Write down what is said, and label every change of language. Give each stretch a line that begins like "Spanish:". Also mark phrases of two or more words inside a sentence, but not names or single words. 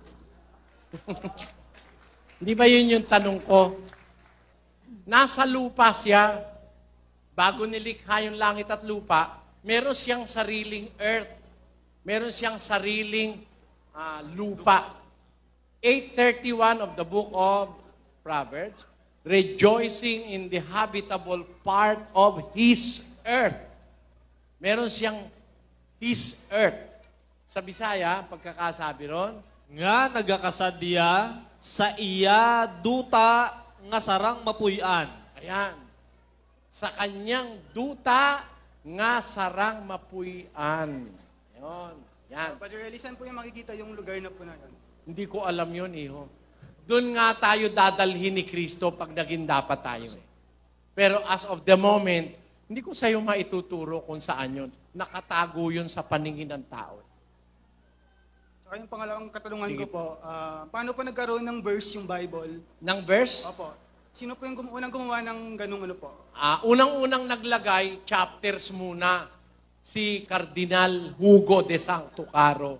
Filipino: Hindi ba yun yung tanong ko? Nasa lupa siya, bago nilikha yung langit at lupa, meron siyang sariling earth. Meron siyang sariling lupa.
English: 8:31 of the book of Proverbs, rejoicing in the habitable part of His earth.
Filipino: Meron siyang
English: His earth.
Filipino: Sa Bisaya, pagkakasabi ron,
Hiligaynon: nga nagakasadya sa iya duta nga sarang mapuyan.
Filipino: Ayan. Sa kanyang
Hiligaynon: duta nga sarang mapuyan.
Filipino: Ayan. Yan. Brother Eli, saan po yung makikita yung lugar na po na yun? Hindi ko alam yun, iho. Doon nga tayo dadalhin ni Kristo pag naging dapat tayo.
English: Pero as of the moment,
Filipino: hindi ko sa'yo maituturo kung saan yun. Nakatago yun sa paningin ng tao. Saka yung pangalawang katanungan Sige. ko po, paano po nagkaroon ng verse yung Bible? Ng verse? Opo. Sino po yung unang gumawa ng ganung ano po? Unang-unang naglagay, chapters muna, si Cardinal Hugo de Sancto Caro.